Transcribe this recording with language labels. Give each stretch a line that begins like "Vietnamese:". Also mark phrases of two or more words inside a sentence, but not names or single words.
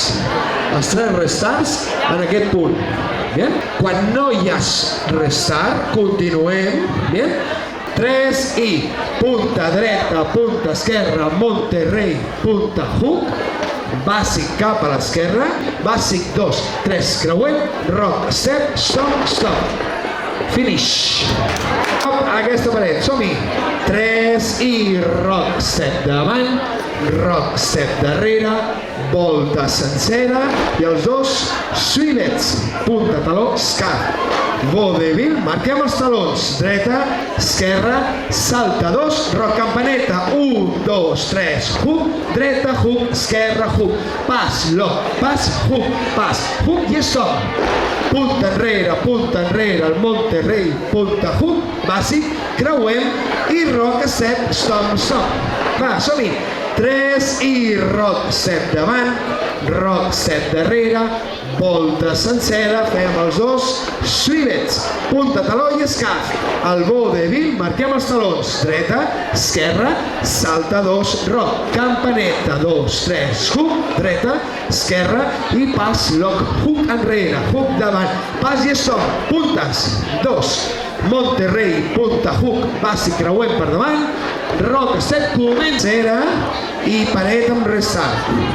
Catalan: Els 3 restarts en aquest punt. Bien? Quan no hi ha restart, continuem.
Spanish: Bien?
Catalan: 3 i punta dreta, punta esquerra, Monterrey, punta hook, bàsic cap a l'esquerra, bàsic 2, 3, creuem,
English: rock, step, stop, stop. Finish.
Catalan: Aquesta paret, som-hi. 3 i
English: rock, step
Catalan: davant,
English: rock, step
Catalan: darrere, volta sencera i els 2 swivets, punta, taló, escaf. Vaudeville, marquem els talons, dreta, esquerra, salta 2, rock, campaneta, 1, 2, 3, hook, dreta, hook, esquerra, hook, pas, lock, pas, hook i stop. Punta enrere, el Monterrey, punta, hook, bàsic, creuem i
English: rock, step, stop, stop.
Catalan: Va, som-hi. 3 i
English: rock, step
Catalan: davant,
English: rock, step
Catalan: darrere, volta sencera, fem els 2 swivets, punta, taló i escaf. El vaudeville, marquem els talons, dreta, esquerra, salta 2, rock, campaneta, 2, 3, hook, dreta, esquerra i pas,
English: lock, hook
Catalan: enrere, hook davant, pas i stop, puntes, 2, Monterrey, punta, hook, bàsic, creuem per davant,
English: rock, step,
Catalan: comencera i paret amb restart.